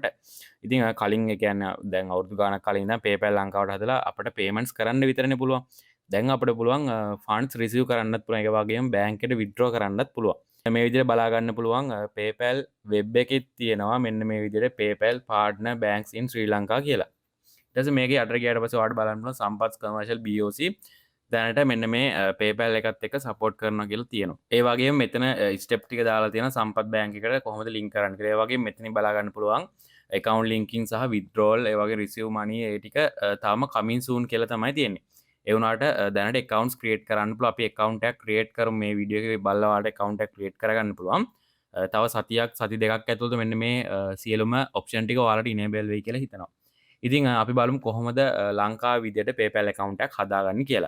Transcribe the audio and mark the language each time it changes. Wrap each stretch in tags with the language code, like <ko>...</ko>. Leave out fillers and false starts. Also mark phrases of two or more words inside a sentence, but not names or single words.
<si>ඉතින් කලින් ඒ කියන්නේ දැන් අවුරුදු ගාණක් කලින් ඉඳන් PayPal ලංකාවට හදලා අපිට payments කරන්න විතරනේ පුළුවන්. දැන් අපිට පුළුවන්</si> <en>funds receive</en> <si>කරන්නත් පුළුවන්. ඒ වගේම බැංක් එකට withdraw කරන්නත් පුළුවන්. මේ විදිහට බලා ගන්න පුළුවන් PayPal web එකේ තියෙනවා මෙන්න මේ විදිහට</si> <en>PayPal partner banks in Sri Lanka</en> <si>කියලා. ඊට පස්සේ මේකේ අතර ගියාට පස්සේ ඔයාලට බලන්න පුළුවන් සම්පත් commercial BOC දැනට මෙන්න මේ PayPal එකත් එක්ක සපෝට් කරනවා කියලා තියෙනවා. ඒ වගේම මෙතන ස්ටෙප් ටික දාලා තියෙනවා සම්පත් බැංක් එකට කොහොමද ලින්ක් කරන්න කියලා. ඒ වගේම මෙතනින් බලා ගන්න පුළුවන්</si> <en>account linking</en> <si>සහ withdrawal ඒ වගේ</si> <en>receive money</en> <si>ඒ ටික තාම</si> <en>coming soon</en> <si>කියලා තමයි තියෙන්නේ. ඒ වුණාට දැනට</si> <en>accounts create</en> <si>කරන්න පුළුවන්. අපි account එකක් create කරමු මේ වීඩියෝ එකේ බලලා ඔයාලට account එකක් create කරගන්න පුළුවන්. තව සති දෙකක් ඇතුළත මෙන්න මේ සියලුම option ටික ඔයාලට enable වෙයි කියලා හිතනවා. ඉතින් අපි බලමු කොහොමද ලංකාවේ විදියට PayPal account එකක් හදාගන්නේ කියලා.</si>